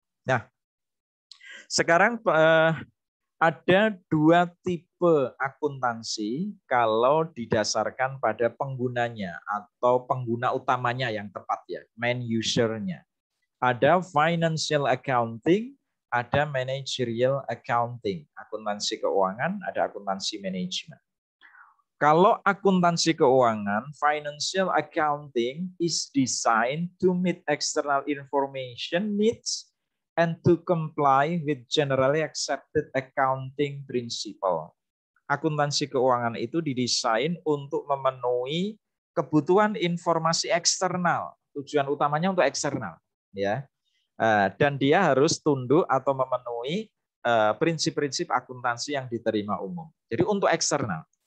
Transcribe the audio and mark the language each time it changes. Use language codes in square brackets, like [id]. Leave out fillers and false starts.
[id] Nah, sekarang ada dua tipe akuntansi kalau didasarkan pada penggunanya atau pengguna utamanya yang tepat ya, main user-nya. [en] Ada financial accounting, ada managerial accounting. [id] Akuntansi keuangan, ada akuntansi manajemen. Kalau akuntansi keuangan, [en] financial accounting is designed to meet external information needs and to comply with generally accepted accounting principle. [id] Akuntansi keuangan itu didesain untuk memenuhi kebutuhan informasi eksternal. Tujuan utamanya untuk eksternal, ya. Dan dia harus tunduk atau memenuhi prinsip-prinsip akuntansi yang diterima umum. Jadi untuk eksternal.